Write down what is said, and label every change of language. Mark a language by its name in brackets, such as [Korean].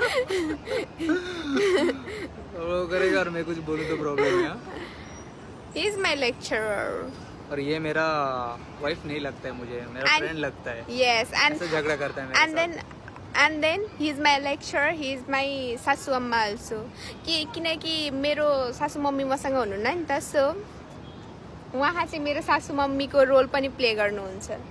[Hindi] वो करेगा और मैं कुछ बोलूं तो प्रॉब्लम है। [English] He is my lecturer. [Hindi] और ये मेरा वाइफ नहीं लगता है, मुझे मेरा फ्रेंड लगता है। [English] Yes, and [Hindi] ऐसे झगड़ा करता है मेरे साथ। [English] and then he is my lecturer. He is my सासू अम्मा also. [Nepali] किनकि मेरो सासू मम्मी मसँग हुनुहुन्न नि त, सो उहाँ चाहिँ मेरो सासू मम्मीको रोल पनि प्ले गर्नुहुन्छ।